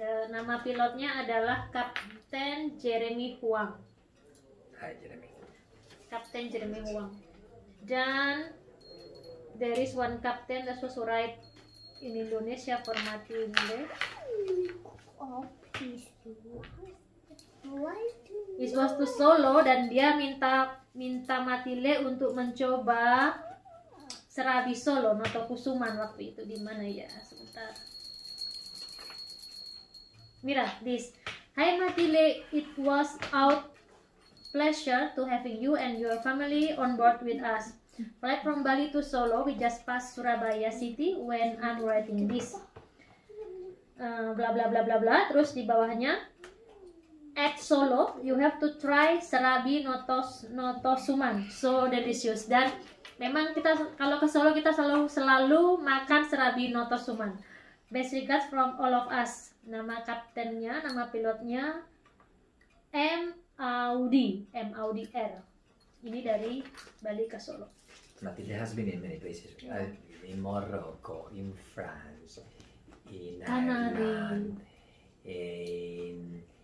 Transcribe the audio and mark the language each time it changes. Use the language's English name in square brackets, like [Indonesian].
[Indonesian] Nama pilotnya adalah Kapten Jeremy Huang. [English] Hi, Jeremy. [Indonesian] Kapten Jeremy Huang. Dan [English] there is one captain that was right in Indonesia for Matilde. [Indonesian] It was to Solo, dan dia minta Matilde untuk mencoba Serabi Solo, Notokusuman waktu itu. Di mana ya? Sebentar. [English] Mira, this. Hi Matilde, it was our pleasure to having you and your family on board with us. Flight from Bali to Solo, we just passed Surabaya city when I'm writing this. Bla bla bla bla bla. [Indonesian] Terus di bawahnya, [English] at Solo, you have to try Serabi Notosuman, so delicious. [Indonesian] Dan memang kita kalau ke Solo kita selalu makan Serabi Notosuman. [English] Best regards from all of us. [Indonesian] Nama kaptennya, nama pilotnya M. Audi R. Ini dari Bali ke Solo. [English] Matilde has been in many places. In Morocco, in France, in Ireland, in